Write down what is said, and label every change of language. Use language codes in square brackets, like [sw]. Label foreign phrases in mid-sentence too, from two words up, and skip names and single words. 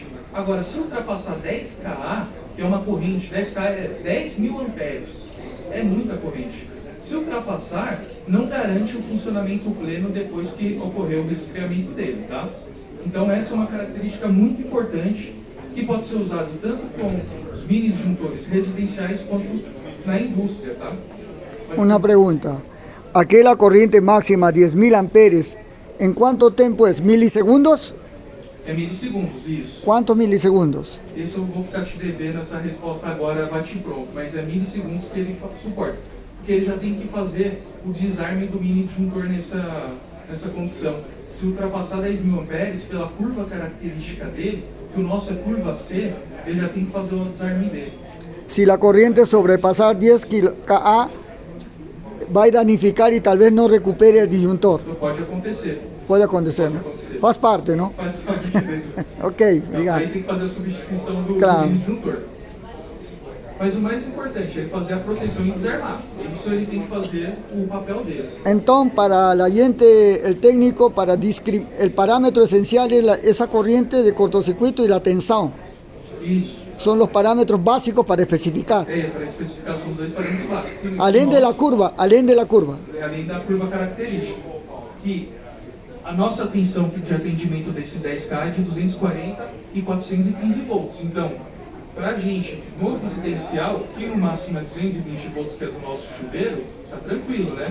[pt] Agora, se ultrapassar 10 kA, que é uma corrente, 10 kA é 10.000 amperes, é muita corrente. Se ultrapassar, não garante o funcionamento pleno depois que ocorreu o resfriamento dele, tá? Então essa é uma característica muito importante que pode ser usado tanto com os mini disjuntores residenciais quanto na indústria, tá? [es] Una pregunta. Aquella corriente máxima 10.000 amperes, ¿en cuánto tiempo es? ¿Milisegundos? [pt] É milissegundos, isso. [es] ¿Cuántos milisegundos? [pt] Isso eu vou ficar te devendo essa resposta agora, bate pronto, mas é milissegundos que ele suporta. Porque ele já tem que fazer o desarme do mini disjuntor nessa condição. Se ultrapassar 10.000 amperes, pela curva característica dele, que o nosso é curva C, ele já tem que fazer o desarme dele. [es] Si la corriente sobrepasar 10 kA, va a danificar y tal vez no recupere el disyuntor. [pt] Então pode acontecer. [es] Puede acontecer, ¿no? [pt] Faz parte, [es] ¿no? [pt] Faz parte dele. Ok, Aí obrigado. tem que fazer a substituição do Claro. mini disjuntor. Mas o mais importante é ele fazer a proteção e desarmar. Isso ele tem que fazer o papel dele. [es] Entonces, para el oyente, el técnico, el parámetro esencial es esa corriente de cortocircuito y la tensión. [pt] Isso. [es] Son los parámetros básicos para especificar. [pt] É, para especificar são os dois parâmetros básicos. [es] Além de la curva, além de la curva. [pt] Além da curva característica. Que a nossa tensão de atendimento desse 10K é de 240 e 415 volts. Então, para a gente, no residencial, que no máximo é 220 volts, que é do nosso chuveiro, está tranquilo, né?